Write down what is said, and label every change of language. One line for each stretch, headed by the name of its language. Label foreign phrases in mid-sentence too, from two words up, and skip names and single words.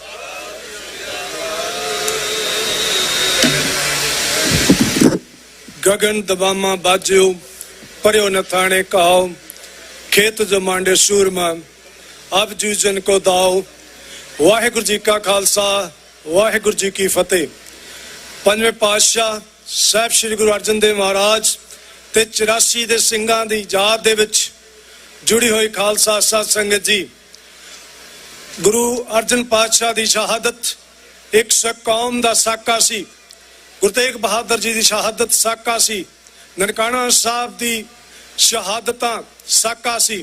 Hindi: ਗगन दबामा बाजियो पर्यो नथाने कहाओ, खेत जो मांडे सूरमा अब जूझन को दाओ।
Punjabi: ਵਾਹਿਗੁਰੂ ਜੀ ਕਾ ਖਾਲਸਾ, ਵਾਹਿਗੁਰੂ ਜੀ ਕੀ ਫ਼ਤਿਹ। ਪੰਜਵੇਂ ਪਾਤਸ਼ਾਹ ਸਾਹਿਬ ਸ੍ਰੀ ਗੁਰੂ ਅਰਜਨ ਦੇਵ ਮਹਾਰਾਜ ਤੇ 84 ਦੇ ਸਿੰਘਾਂ ਦੀ ਯਾਦ ਦੇ ਵਿੱਚ ਜੁੜੀ ਹੋਈ ਖਾਲਸਾ ਸਾਧ ਸੰਗਤ ਜੀ, ਗੁਰੂ ਅਰਜਨ ਪਾਤਸ਼ਾਹ ਦੀ ਸ਼ਹਾਦਤ ਇੱਕ ਸਿੱਖ ਕੌਮ ਦਾ ਸਾਕਾ ਸੀ। ਗੁਰੂ ਤੇਗ ਬਹਾਦਰ ਜੀ ਦੀ ਸ਼ਹਾਦਤ ਸਾਕਾ ਸੀ। ਨਨਕਾਣਾ ਸਾਹਿਬ ਦੀ ਸ਼ਹਾਦਤਾਂ ਸਾਕਾ ਸੀ।